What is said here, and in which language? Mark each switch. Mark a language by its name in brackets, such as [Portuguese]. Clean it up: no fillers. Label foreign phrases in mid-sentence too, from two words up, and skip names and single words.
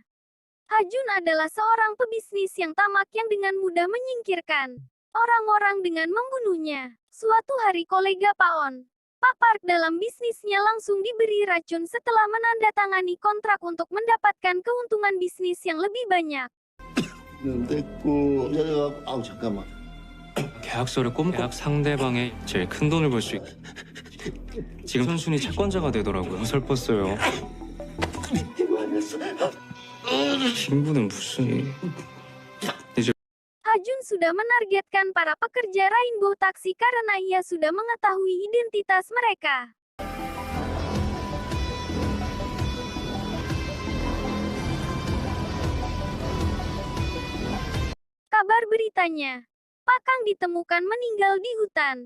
[Indonesian] Hajun adalah seorang pebisnis yang tamak yang dengan mudah menyingkirkan orang-orang dengan membunuhnya. Suatu hari kolega Pak Park dalam bisnisnya langsung diberi racun setelah menandatangani kontrak untuk mendapatkan keuntungan bisnis yang lebih banyak. [Korean] 됐고, 야, 아우 잠깐만. 계약서를 계약 상대방의 제일 큰 돈을 벌 수 있게. 지금 선순위 채권자가 되더라고요. 슬펐어요. 친구는 무슨 이제 [Indonesian] Hajun sudah menargetkan para pekerja Rainbow Taxi karena ia sudah mengetahui identitas mereka. Kabar beritanya, Pak Kang ditemukan meninggal di hutan.